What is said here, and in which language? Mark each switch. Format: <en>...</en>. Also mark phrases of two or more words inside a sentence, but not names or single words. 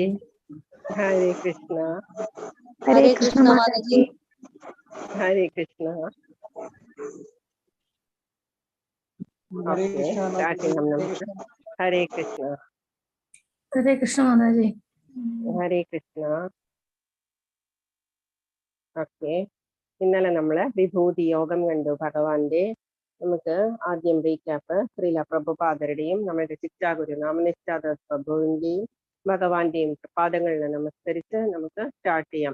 <hi>हरे कृष्ण हरे कृष्ण माताजी। हरे कृष्ण</hi> <en>okay starting</en> <hi>हम लोग हरे कृष्ण हरे कृष्ण माताजी।</hi> <ml>हरे कृष्ण ഓക്കെ ഇന്നലെ നമ്മള് വിഭൂതി യോഗം കണ്ടു ഭഗവാന്റെ. നമുക്ക് ആദ്യം റീക്യാപ്പ് ശ്രീല പ്രഭുപാദരുടെയും നമ്മുടെ ശിക്ഷാഗുരു നാമനിഷ്ഠാദാസ് പ്രഭുവിന്റെയും ഭഗവാന്റെയും പാദങ്ങളിൽ നമസ്കരിച്ച് നമുക്ക് സ്റ്റാർട്ട് ചെയ്യാം.</ml>